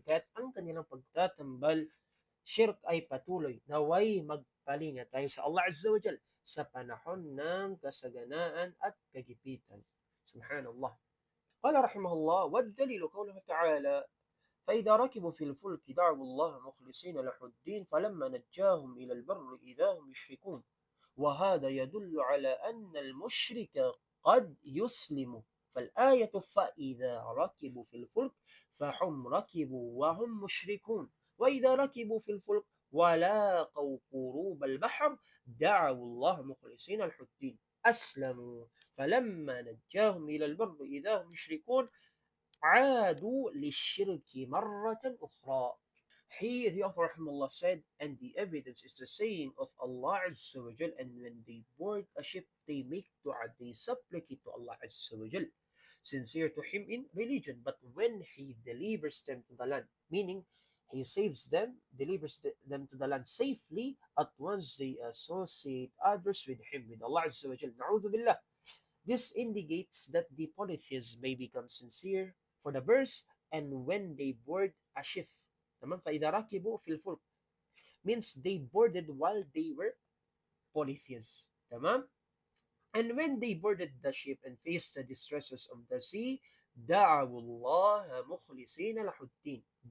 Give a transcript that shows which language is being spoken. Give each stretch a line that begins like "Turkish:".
Filipino: Kaya't ang kanilang pagtatambal, shirk ay patuloy. Naway magpalinga tayo sa Allah Azza wa Jal sa panahon ng kasaganaan at kagipitan.
Arabic: Subhanallah. قال رحمه الله والدليل قوله تعالى فإذا ركبوا في الفلك دعوا الله مخلصين له الدين فلما نجاهم إلى البر إذا هم يشركون وهذا يدل على أن المشرك قد يسلم فالآية فإذا ركبوا في الفلك فهم ركبوا وهم مشركون وإذا ركبوا في الفلك ولاقوا قروب البحر دعوا الله مخلصين له الدين أسلموا فلما نجاهم إلى البر إذا هم يشركون عادوا للشرك مرة أخرى.
English: Here the author rahimahullah said, and the evidence is the saying of Allah Azza wa Jal, and when they board a ship, they make dua, they supplicate to Allah Azza wa Jal, sincere to Him in religion. But when He delivers them to the land, meaning He saves them, delivers them to the land safely, at once they associate others with Him, with Allah Azza wa Jal. Na'udhu billah. This indicates that the polytheists may become sincere for the verse and when they board a ship.
Arabic: Tamam? فَإِذَا رَكِبُوا فِي الْفُلْكِ
English: means they boarded while they were polytheists. Tamam? And when they boarded the ship and faced the distresses of the sea,
Arabic: دَعَوُوا اللَّهَ مُخْلِصِينَ لَهُ الدِّينَ.